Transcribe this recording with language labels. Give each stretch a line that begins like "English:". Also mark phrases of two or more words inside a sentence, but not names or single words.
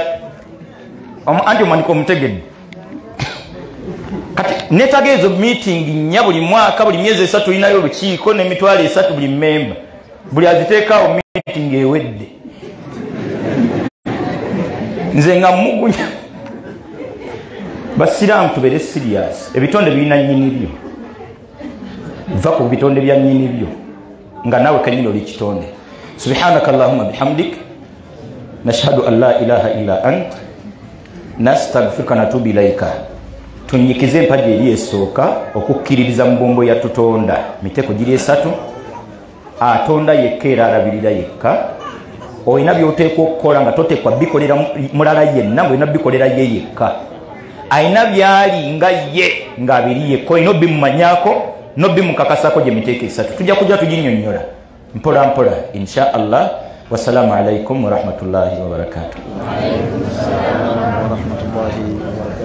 Ganda: Anti omwanika omutegedde. Kati netagezo meeting 4 buli mwaka, buli myezi 3 tulinayo olukiiko n'emitwalo 3 buli memba, buli aziteekaawo meeting ewedde. Nze nga mugunya basiraamu tubere serious, ebitonde birina nnyini byo, va ku bitonde bya nnyini byo nga nawe kanyini oli kitonde.
Arabic: سبحانك اللهم وبحمدك نشهد أن لا إله إلا أنت نستغفرك ونتوب إليك.
Ganda: Tunyikize empaji eri esooka okukkiririza mu bombo ya tutonda miteko giri 3, atonda yekka era alabirira yekka. Oyina byoteekwa okukola nga toteekwa bikolera mulala yenna, bwena bikolera ye yekka. Ayina byali nga ye ng'abiri yekka, oyina obimumanyako n'obimukakasako gye miteeko 3. Tujja kujja tuginnyonnyola mpola mpola
Arabic: إن شاء الله. والسلام عليكم ورحمة الله وبركاته.